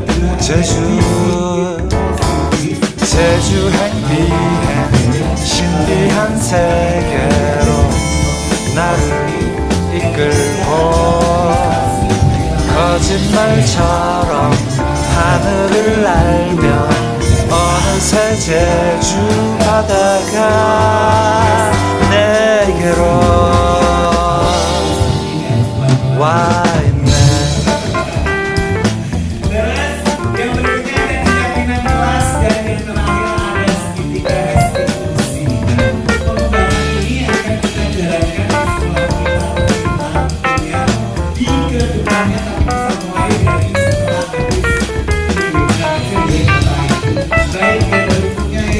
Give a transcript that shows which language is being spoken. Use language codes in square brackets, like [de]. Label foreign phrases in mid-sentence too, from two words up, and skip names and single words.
[ko] 제주 행비행 신비한 세계로 나를 이끌고 거짓말처럼 하늘을 날며 어느새 제주 바다가 내게로 와 있네. [id] Yang berikutnya ada keyakinan kelas dan yang terakhir ada segitiga restitusi. Pengembangan ini akan kita jalankan di sekolah kita di kedepannya, tapi bisa mulai dari setelah habis baik yang berikutnya ya.